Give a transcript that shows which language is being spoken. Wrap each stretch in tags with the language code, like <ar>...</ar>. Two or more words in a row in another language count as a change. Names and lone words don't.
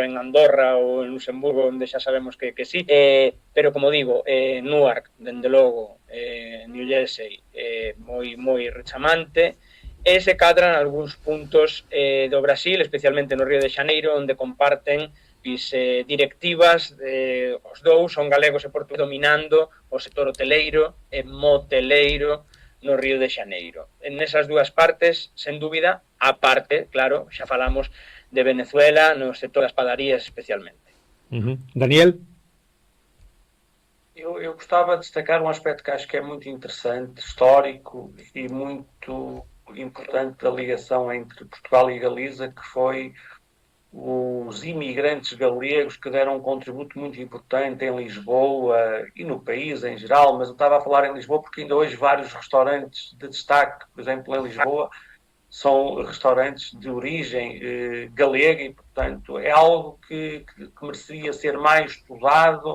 <gl>en Andorra ou en Luxemburgo, onde xa sabemos que sí, pero como digo, Newark, dende logo, New Jersey, moi rechamante, e se cadran algúns puntos do Brasil, especialmente no Río de Xaneiro, onde comparten directivas, os dous son galegos e portugueses dominando o sector hoteleiro e moteleiro no Río de Xaneiro. En esas dúas partes, sen dúbida, a parte, claro, xa falamos de Venezuela, no sector das padarías especialmente. Daniel?</gl> <pt>Eu gostava de destacar um aspecto que acho que é muito interessante, histórico e muito importante da ligação entre Portugal e Galiza, que foi os imigrantes galegos que deram um contributo muito importante em Lisboa e no país em geral, mas eu estava a falar em Lisboa porque ainda hoje vários restaurantes de destaque, por exemplo, em Lisboa, são restaurantes de origem galega e, portanto, é algo que mereceria ser mais estudado.</pt>